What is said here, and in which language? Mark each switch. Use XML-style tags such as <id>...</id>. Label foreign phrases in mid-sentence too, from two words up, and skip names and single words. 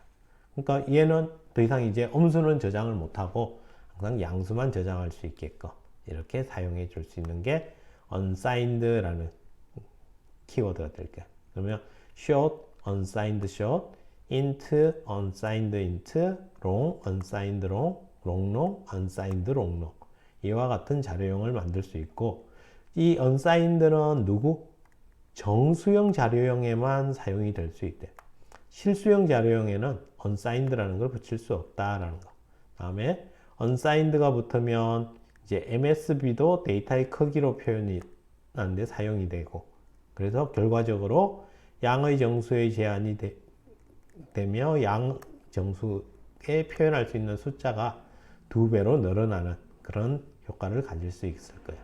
<ko>그러니까 얘는 더 이상 이제 음수는 저장을 못하고 항상 양수만 저장할 수 있게끔 이렇게 사용해 줄 수 있는 게 unsigned라는 키워드가 될 거예요.</ko> <en>그러면 short, unsigned short, int, unsigned int, long, unsigned long, long long, unsigned long long</en> <ko>이와 같은 자료형을 만들 수 있고, 이 unsigned는 누구? 정수형 자료형에만 사용이 될 수 있대. 실수형 자료형에는 unsigned라는 걸 붙일 수 없다라는 거. 다음에 unsigned가 붙으면 이제 MSB도 데이터의 크기로 표현이 하는데 사용이 되고, 그래서 결과적으로 양의 정수의 제한이 되며 양 정수에 표현할 수 있는 숫자가 2배로 늘어나는 그런 효과를 가질 수 있을 거예요.</ko>